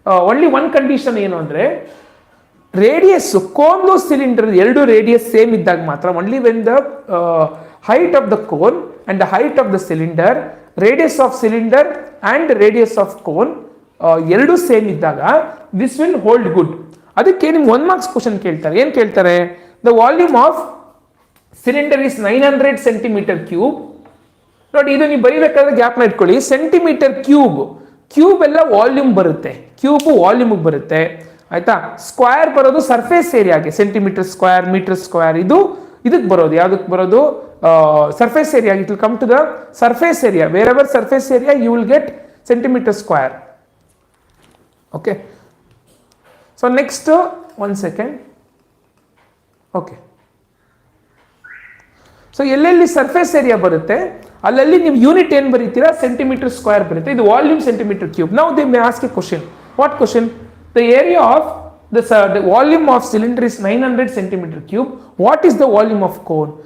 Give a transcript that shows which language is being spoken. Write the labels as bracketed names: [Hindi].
[English] Only one condition [Kannada] ಏನು ಅಂದ್ರೆ, radius cone cylinder ಎರಡು ರೇಡಿಯಸ್ ಸೇಮ್ ಇದ್ದಾಗ ಮಾತ್ರ, [English] only when the height of the cone and the height of the cylinder, radius of cylinder and radius of cone [Kannada] ಎರಡು same ಇದ್ದಾಗ [English] This will hold good. [Kannada] ಅದಕ್ಕೆ ನಿಮ್ಗೆ [English] 1 marks question [Kannada] ಕೇಳ್ತಾರೆ. ಏನು ಕೇಳ್ತಾರೆ? [English] The volume of cylinder is 900 centimetre cube. [Kannada] ನೋಡಿ, ಇದು ನೀವು ಬರೀಬೇಕಾದ್ರೆ ಗ್ಯಾಪ್ನ ಇಟ್ಕೊಳ್ಳಿ. ಸೆಂಟಿಮೀಟರ್ ಕ್ಯೂಬ್ ಎಲ್ಲ ವಾಲ್ಯೂಮ್ ಬರುತ್ತೆ, ಕ್ಯೂಬ್ ವಾಲ್ಯೂಮ್ಗೆ ಬರುತ್ತೆ, ಆಯ್ತಾ? ಸ್ಕ್ವೇರ್ ಬರೋದು surface ಏರಿಯಾಗೆ, centimetre square, metre square. ಇದಕ್ಕೆ ಬರೋದು, ಯಾವುದಕ್ಕೆ ಬರೋದು? [English] Surface area. It will come to the surface area. Wherever surface area you will get centimetre square. Okay, so next, 1 second. [Kannada] Okay, so ಎಲ್ಲೆಲ್ಲಿ surface area ಬರುತ್ತೆ ಅಲ್ಲಲ್ಲಿ ನೀವು unit ಏನು ಬರೀತೀರಾ? [English] centimetre square [Kannada] ಬರುತ್ತೆ. ಇದು [English] Volume centimetre cube. Now they may ask a question. What question? The area of the volume of cylinder is 900 centimeter cube. What is the volume of cone?